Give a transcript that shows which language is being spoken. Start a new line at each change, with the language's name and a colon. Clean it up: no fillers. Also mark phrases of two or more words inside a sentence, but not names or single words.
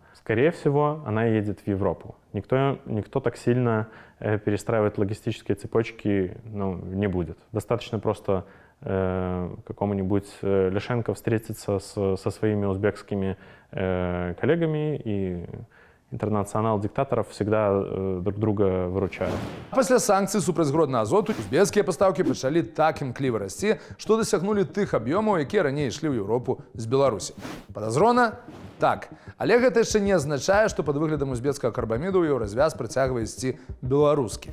Russian: Скорее всего, она едет в Европу. Никто так сильно перестраивать логистические цепочки не будет. Достаточно просто какому-нибудь Ляшенко встретиться со своими узбекскими коллегами, и интернационал диктаторов всегда друг друга выручают.
Belarusian: Пасля санкцый супраць Гродна-Азоту узбекскія пастаўкі пачалі так імкліва расці, што дасягнулі тых аб'ёмаў, якія раней ішлі ў Еўропу з Беларусі. Падазрона? Так. Але гэта яшчэ не азначае, што пад выглядам узбекскага карбаміду ў Еўразвяз працягвае ісці беларускі.